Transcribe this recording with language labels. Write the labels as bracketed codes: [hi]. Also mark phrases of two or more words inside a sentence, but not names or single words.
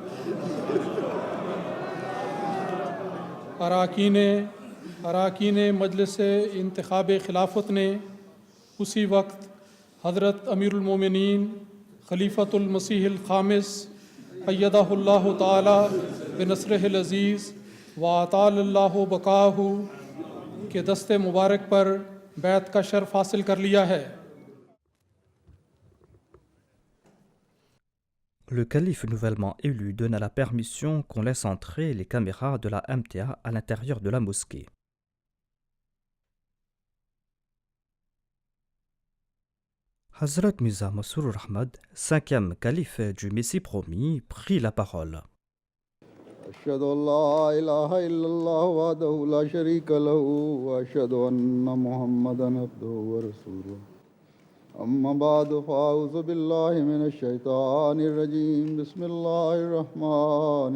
[ur] اراکین مجلس انتخاب خلافت نے اسی وقت حضرت امیر المومنین خلیفۃ المسیح الخامس [ar] ایدہ اللہ تعالی بنصرہ العزیز واطال اللہ بقاہ [ur] کے دست مبارک پر بیعت کا شرف حاصل کر لیا ہے۔ [fr] Le calife nouvellement élu donna la permission qu'on laisse entrer les caméras de la MTA à l'intérieur de la mosquée. Hazrat Mirza Masroor Ahmad, 5e calife du Messie promis, prit la parole. [ar] أشهد أن لا إله إلا الله وحده لا شريك له وأشهد أن محمدا عبده ورسوله أما بعد فأعوذ بالله من الشيطان الرجيم بسم الله الرحمن